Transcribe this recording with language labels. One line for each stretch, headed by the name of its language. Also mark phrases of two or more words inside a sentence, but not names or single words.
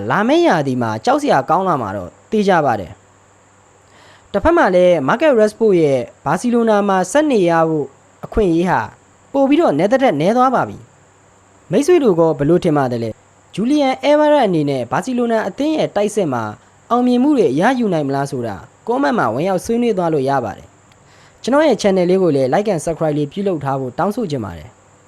Burmese: လာမယ့်ရာသီမှာကြောက်စရာကောင်းလာမှာတော့သိကြပါတယ်တစ်ဖက်မှာလည်း Marcus Rashford ရဲ့ဘာစီလိုနာမှာဆက်နေရဖို့အခွင့်အရေးဟာပို့ပြီးတော့နဲသွားပါပြီမိတ်ဆွေတို့ကဘလို့ထင်ပါတယ်လဲဂျူလီယန်အဲဗာရက်အနေနဲ့ဘာစီလိုနာအသင်းရဲ့တိုက်စစ်မှာအောင်မြင်မှုတွေရယူနိုင်မလားဆိုတာcomment မှာဝင်ရောက်ဆွေးနွေးသွားလို့ရပါတယ်ကျွန်တော်ရဲ့ channel လေးကိုလည်း
English: like and subscribe
Burmese: လေးပြုလုပ်ထားဖို့တောင်းဆိုချင်ပါတယ်